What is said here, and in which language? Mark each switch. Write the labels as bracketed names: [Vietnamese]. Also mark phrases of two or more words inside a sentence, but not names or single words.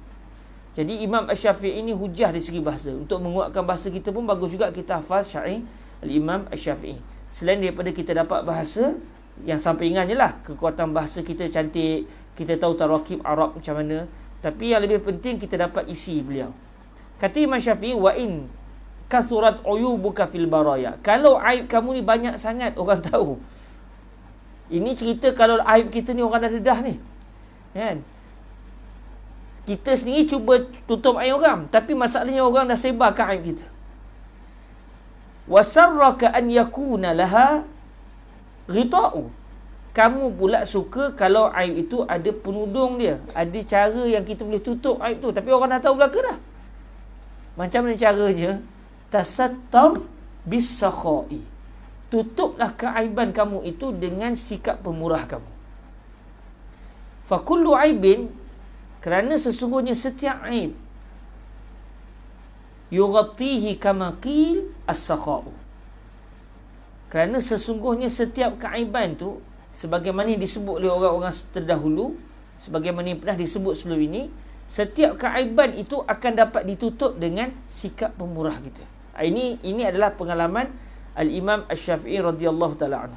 [Malay] Jadi Imam Asy-Syafi'i ini hujah dari segi bahasa. Untuk menguatkan bahasa kita pun bagus juga kita hafaz syair Al-Imam Asy-Syafi'i. Selain daripada kita dapat bahasa yang sampingannya lah, kekuatan bahasa kita cantik, kita tahu tarakib Arab macam mana, tapi yang lebih penting kita dapat isi beliau. Kata Imam Syafi'i, [Arabic] وإن كثرت عيوبك في البرايا, [Malay] kalau aib kamu ni banyak sangat orang tahu. Ini cerita kalau aib kita ni orang dah dedah ni, kan? Kita sendiri cuba tutup aib orang, tapi masalahnya orang dah sebarkan aib kita. [Arabic] وسرك أن يكون لها غطاء, [Malay] kamu pula suka kalau aib itu ada penudung dia, ada cara yang kita boleh tutup aib tu, tapi orang dah tahu belaka dah. Macam mana caranya? [Arabic] تستر بالسخاء, [Malay] tutuplah keaiban kamu itu dengan sikap pemurah kamu. [Arabic] فكل عيب, [Malay] kerana sesungguhnya setiap aib, [Arabic] يغطيه كما قيل السخاء, [Malay] kerana sesungguhnya setiap keaiban tu, sebagaimana yang disebut oleh orang-orang terdahulu, sebagaimana yang pernah disebut sebelum ini, setiap keaiban itu akan dapat ditutup dengan sikap pemurah kita. Ini adalah pengalaman Al-Imam Asy-Syafi'i [Arabic] رضي الله تعالى عنه.